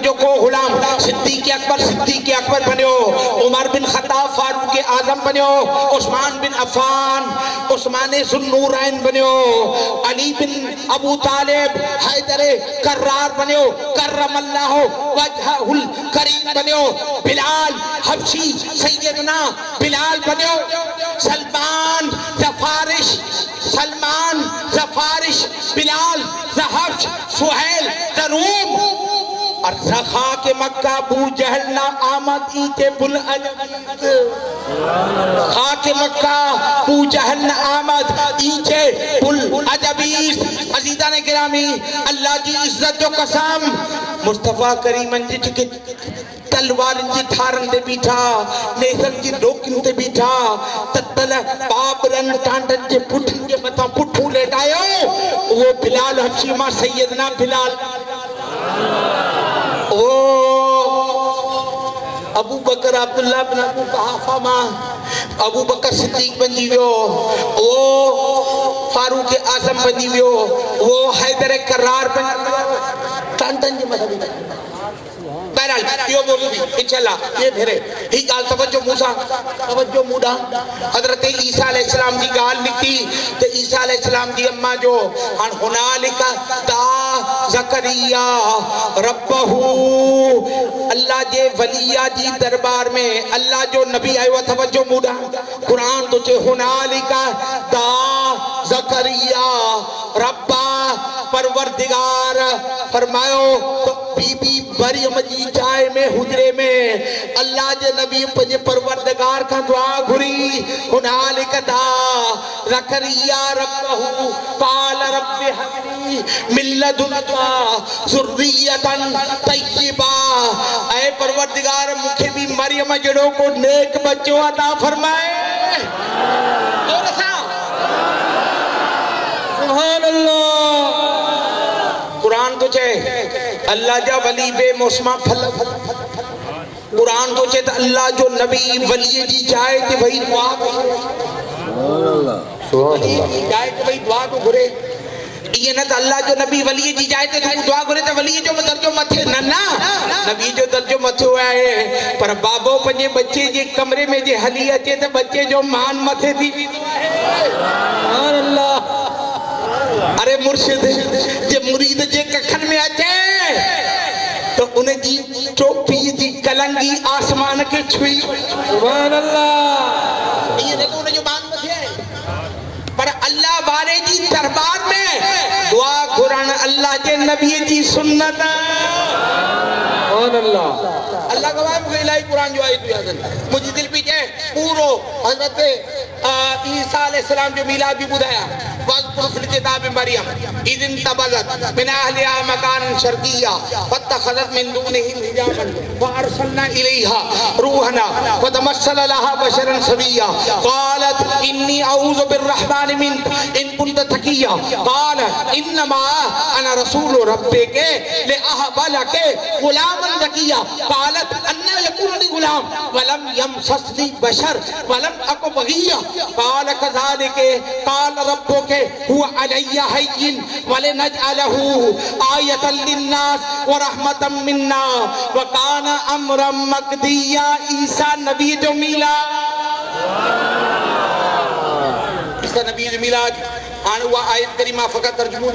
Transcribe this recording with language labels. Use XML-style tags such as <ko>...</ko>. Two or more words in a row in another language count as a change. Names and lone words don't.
<sd>जो को गुलाम सिद्दीक़ अकबर बन्यो, उमर बिन खत्ताब फारूक आजम बन्यो, उस्मान बिन अफ़ान उस्मान ज़ुन्नूरैन बन्यो, अली बिन अबू तालिब हैदर कर्रार बन्यो,</sd> <ar>كرم الله وجهه الكريم</ar> <sd>बन्यो, बिलाल हबशी सैयदना बिलाल बन्यो, सलमान</sd> <fa>ز فارس بلال ز حبش سهیل ز روم او را خاک مکه بو جهل نه آمد این ته بل خاک مکه بو جهل نه آمد این ته بالعجبی است.</fa> <sd>अजीज़ान गिरामी अल्लाह की इज्जत जो कसम मुस्तफा करीमन जी के तलवार जी ठारन दे बीठा, नेसन जी रोकिन दे बीठा, ततल बाबरन टांडन जे पुठन जे मथा पुठू लेटायो, वो बिलाल हबशी मा सैयदना बिलाल। ओ अबू बकर अब्दुल्ला बिन अबू कुहाफा मा अबू बकर सिद्दीक बनी वियो, वो फारूक आजम बनी वियो, वो हैदर कर्रार बनी वियो, टांडन जे मथा बीठा। बहरहाल यो मौजूद इंशाल्लाह ये भेरे ही गाल तवज्जो मूसा तवज्जो मूडा हजरत ईसा अलैहिस्सलाम की गाल निकती ते ईसा अलैहिस्सलाम की अम्मा जो अन</sd> <ar>هنالك دعا زكريا ربه</ar> <sd>अल्लाह जे वलिया जी दरबार में अल्लाह जो नबी आयो तवज्जो मूडा कुरान तो चे</sd> <ar>هنالك دعا زكريا ربه</ar> <sd>परवरदिगार फरमायो तो बीबी मरियम जी चाय में हुजरे में अल्लाह जे नबी पंजे परवरदिगार का दुआ घुरी</sd> <ar>هنالك دعا زكريا ربه قال رب هب لي من لدنك ذرية طيبة.</ar> <sd>ऐ परवरदिगार मुखे भी मरियम जड़ो को नेक बच्चो अता फरमाए। और सा</sd> <ar>سبحان الله.</ar> <sd>कुरान तो चे अल्लाह जा वली बे मौसमा फल, कुरान तो चे अल्लाह जो नबी वली जी चाहे कि भाई दुआ जाए कि भाई दुआ को घुरे ये ना तो अल्लाह जो नबी वली जी जाए तो दुआ घुरे तो वली जो दर्जो मथे ना नबी जो दर्जो मथे हुआ है पर बाबो पंजे बच्चे जे कमरे में जे हली अचे तो बच्चे जो मान मथे थी।</sd> <ar>سبحان الله.</ar> <sd>अरे मुर्शिद जे मुरीद जे कखन में अचे तो उन्हें जी टोपी जी कलंगी आसमान के छुई।</sd> <ar>سبحان الله.</ar> <sd>ये देखो उन्हें जो मान मथे पर अल्लाह वाले जी दरबार में दुआ कुरान अल्लाह के नबी जी सुन्नत।</sd> <ar>سبحان الله.</ar> <sd>अल्लाह गवाह मुझे इलाही कुरान जो आई तू याद मुझे दिल भी है पूरो हजरत ईसा अलैहिस्सलाम जो मिलाद भी बुधाया</sd> <ar>واذكر الكتاب مريم إذ انتبذت من أهلها مكانا شرقيا فاتخذت من دونهم حجابا وأرسلنا إليها روحنا فتمثل لها بشرا سويا قالت إني أعوذ بالرحمن منك إن كنت تقيا قال إنما أنا رسول ربك لأهب لك غلاما زكيا قالت أنى يكون لي غلام ولم يمسسني بشر ولم أك بغيا قال كذلك قال ربك هو علي هين ولنجعله آية للناس ورحمة منا وكان أمرا مقضيا.</ar> <sd>ईसा नबी जो मिला, ईसा नबी जो मिलाद हाणे उहा आयत करीमा फ़क़त तर्जुमो</sd>